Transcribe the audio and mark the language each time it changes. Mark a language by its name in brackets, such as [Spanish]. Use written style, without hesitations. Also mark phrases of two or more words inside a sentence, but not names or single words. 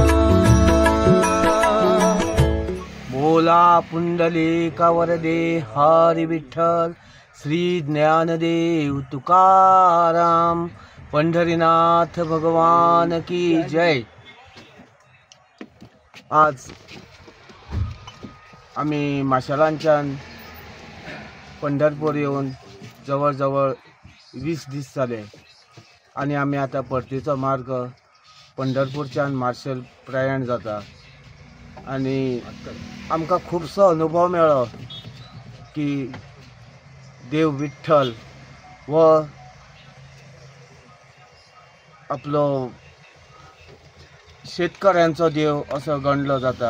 [Marathi] बोला पुंडलिका वरदे हरी विठ्ठल श्री ज्ञानदेव तुकाराम पंढरीनाथ भगवान की जय. [Konkani] आज आम्ही माशेलांच्यान पंढरपूर येऊन जवळ जवळ 20 दीस जाले आणि आम्ही आता परतीचो मार्ग पंढरपूरच्यान मार्शेल प्रयाण जाता. आणि आमकां खूबसो अनुभव मेळ्ळो की देव विठ्ठल व आपलो शेतकऱ्यांचो देव असो गणलो जाता.